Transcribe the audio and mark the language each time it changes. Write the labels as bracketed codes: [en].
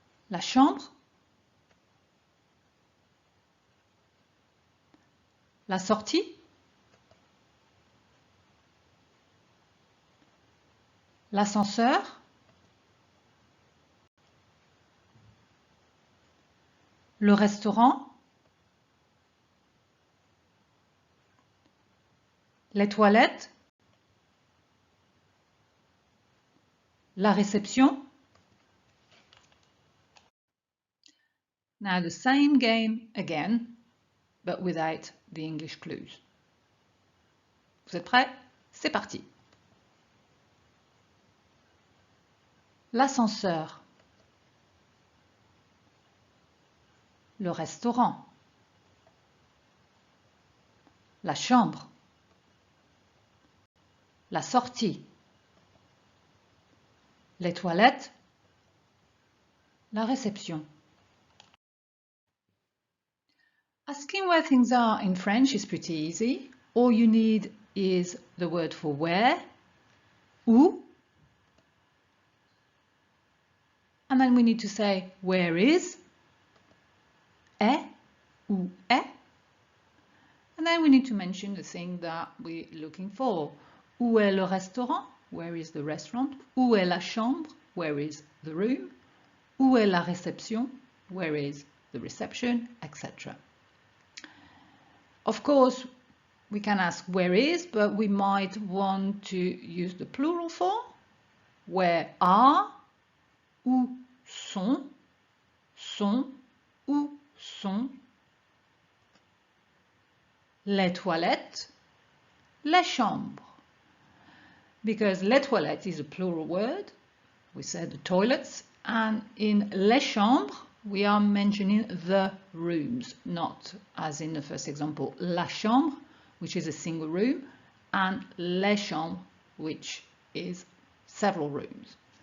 [fr] La chambre, la sortie, l'ascenseur, le restaurant, les toilettes, la réception. [en] Now the same game again, but without the English clues. [fr] Vous êtes prêts? C'est parti. L'ascenseur, le restaurant, la chambre, la sortie, les toilettes, la réception. [en] Asking where things are in French is pretty easy. All you need is the word for where, où, and then we need to say where is, est, [fr] où est, [en] and then we need to mention the thing that we're looking for. [fr] Où est le restaurant? [en] Where is the restaurant? [fr] Où est la chambre? [en] Where is the room? [fr] Où est la réception? [en] Where is the reception, etc. Of course, we can ask where is, but we might want to use the plural form. Where are, [fr] où sont, où sont, les toilettes, les chambres. [en] Because les toilettes is a plural word, we said the toilets, and in les chambres we are mentioning the rooms, not as in the first example, la chambre, which is a single room, and les chambres, which is several rooms.